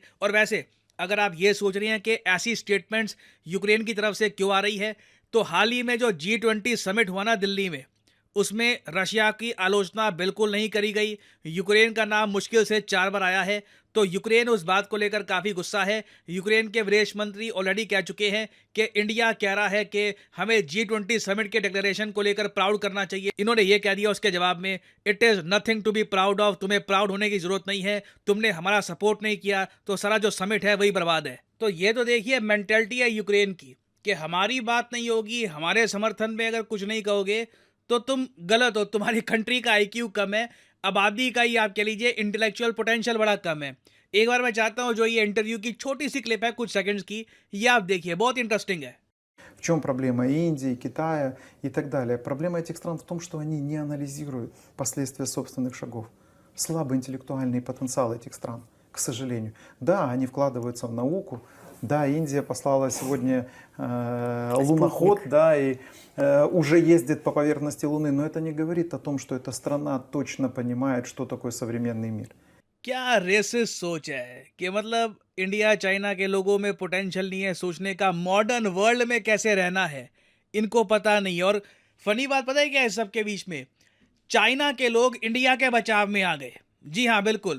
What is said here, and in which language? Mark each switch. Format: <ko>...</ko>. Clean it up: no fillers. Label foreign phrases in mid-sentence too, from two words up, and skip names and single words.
<hi>और वैसे अगर आप ये सोच रहे हैं कि ऐसी स्टेटमेंट्स यूक्रेन की तरफ से क्यों आ रही है, तो हाल ही में जो G20 समिट हुआ ना दिल्ली में, उसमें रशिया की आलोचना बिल्कुल नहीं करी गई। यूक्रेन का नाम मुश्किल से 4 बार आया है, तो यूक्रेन उस बात को लेकर काफ़ी गुस्सा है। यूक्रेन के विदेश मंत्री ऑलरेडी कह चुके हैं कि इंडिया कह रहा है कि हमें G20 समिट के डिक्लेरेशन को लेकर प्राउड करना चाहिए। इन्होंने ये कह दिया उसके जवाब में,</hi> <en>It is nothing to be proud of,</en> <hi>तुम्हें प्राउड होने की ज़रूरत नहीं है, तुमने हमारा सपोर्ट नहीं किया तो सारा जो समिट है वही बर्बाद है। तो ये तो देखिए मेंटेलिटी है यूक्रेन की कि हमारी बात नहीं होगी, हमारे समर्थन में अगर कुछ नहीं कहोगे तो तुम गलत हो, तुम्हारी कंट्री का आईक्यू कम है, आबादी का ही आप कह लीजिए</hi> <en>intellectual potential</en> <hi>बड़ा कम है। एक बार मैं चाहता हूं जो ये इंटरव्यू की छोटी सी क्लिप है कुछ सेकंड्स की, ये आप देखिए, बहुत इंटरेस्टिंग है।</hi> <ru>В чем проблема Индии, Китая и так далее? Проблема этих стран в том, что они не анализируют последствия собственных шагов. Слабый интеллектуальный потенциал этих стран, к сожалению. Да, они вкладываются в науку. Да, Индия послала сегодня луноход, да, и уже ездит по поверхности Луны, но это не говорит о том, что эта страна точно понимает, что такое современный мир.</ru> <hi>क्या रेसिस्ट सोच है कि मतलब इंडिया चाइना के लोगों में पोटेंशियल नहीं है सोचने का,</hi> <en>modern world</en> <hi>में कैसे रहना है इनको पता नहीं है। और फनी बात पता है क्या है सबके बीच में, चाइना के लोग इंडिया के बचाव में आ गए। जी हाँ, बिल्कुल।</hi>